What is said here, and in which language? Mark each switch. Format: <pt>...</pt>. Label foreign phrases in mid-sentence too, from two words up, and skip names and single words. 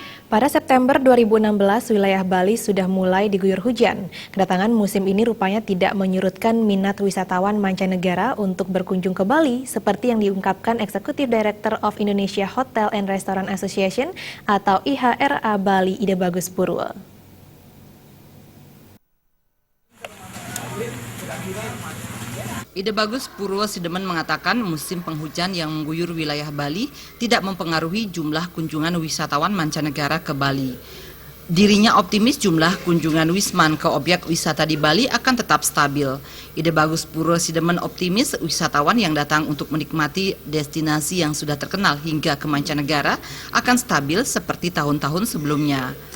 <id>Pada September 2016, wilayah Bali sudah mulai diguyur hujan. Kedatangan musim ini rupanya tidak menyurutkan minat wisatawan mancanegara untuk berkunjung ke Bali, seperti yang diungkapkan</id> <en>Executive Director of Indonesia Hotel and Restaurant Association</en> <id>atau IHRA Bali, Ida Bagus Purwo. Ida Bagus Purwo Sidemen mengatakan musim penghujan yang mengguyur wilayah Bali tidak mempengaruhi jumlah kunjungan wisatawan mancanegara ke Bali. Dirinya optimis jumlah kunjungan Wisman ke objek wisata di Bali akan tetap stabil. Ida Bagus Purwo Sidemen optimis wisatawan yang datang untuk menikmati destinasi yang sudah terkenal hingga ke mancanegara akan stabil seperti tahun-tahun sebelumnya.</id>